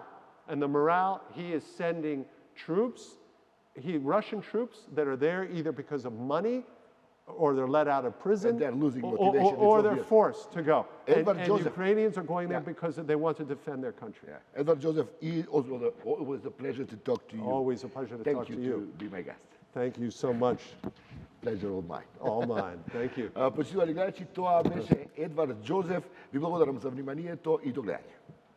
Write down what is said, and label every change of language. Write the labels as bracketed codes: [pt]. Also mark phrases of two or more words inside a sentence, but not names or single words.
[en] And the morale, he is sending troops, Russian troops that are there either because of money, or they're let out of prison, and they're losing motivation, or they're forced to go. Edward and Џозеф. Ukrainians are going there because they want to defend their country. Yeah. Edward Џозеф, always a pleasure to talk to you. Always a pleasure to talk to you. Thank you to be my guest. Thank you so much. Pleasure all mine. All mine. Thank you. [mk] Почитувани гледачи, тоа беше Едвард Џозеф. Ви благодарам за вниманието и до гледање.